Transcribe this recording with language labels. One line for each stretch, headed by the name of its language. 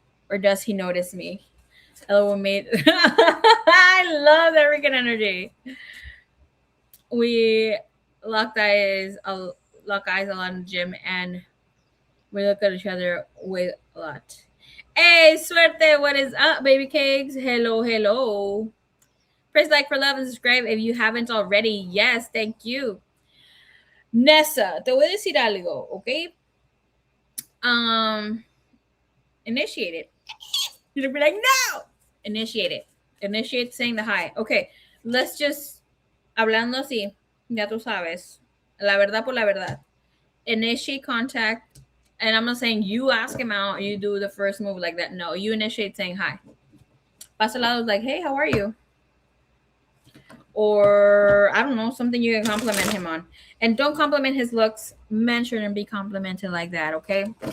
English: Or does he notice me? Hello, mate. I love that freaking energy. We locked eyes, lock eyes a lot in the gym, and we look at each other with a lot. Hey, suerte, what is up, baby cakes? Hello, hello. Press like for love and subscribe if you haven't already. Yes, thank you.
Spanish: Nessa, te voy a decir algo, ¿ok?
English: Initiate it. You'll be like, no! Initiate it. Initiate saying the hi. Okay, let's just,
Spanish: hablando así, ya tú sabes. La verdad por la verdad.
English: Initiate contact. And I'm not saying you ask him out, you do the first move like that. No, you initiate saying hi.
Spanish: Paso lado
English: is like, hey, how are you? Or I don't know, something you can compliment him on. And don't compliment his looks. Men shouldn't be complimented like that, okay?